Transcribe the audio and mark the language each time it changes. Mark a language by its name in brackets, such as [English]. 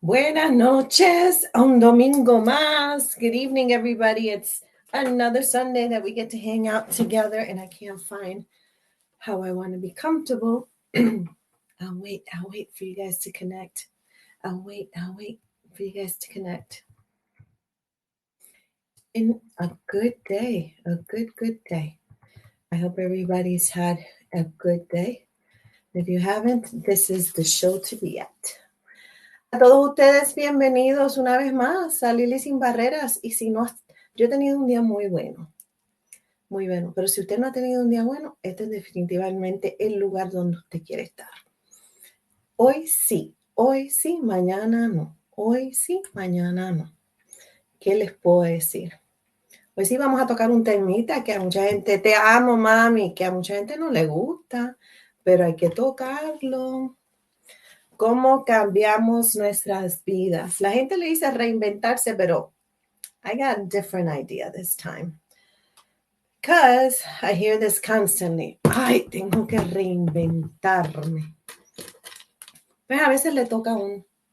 [Spanish] Buenas noches, un domingo más. [English] Good evening, everybody. It's another Sunday that we get to hang out together, and I can't find how I want to be comfortable. I'll wait for you guys to connect. I'll wait for you guys to connect. In a good day, a good day. I hope everybody's had a good day. If you haven't, this is the show to be at. [Spanish] A todos ustedes, bienvenidos una vez más a Lilly Sin Barreras. Y si no, yo he tenido un día muy bueno, pero si usted no ha tenido un día bueno, este es definitivamente el lugar donde usted quiere estar. Hoy sí, mañana no. Hoy sí, mañana no. ¿Qué les puedo decir? Hoy sí vamos a tocar un temita que a mucha gente, te amo mami, que a mucha gente no le gusta, pero hay que tocarlo. ¿Cómo cambiamos nuestras vidas? La gente le dice reinventarse, pero [English] I got a different idea this time. Because I hear this constantly. [Spanish] Ay, tengo que reinventarme. Pues a veces le toca a uno.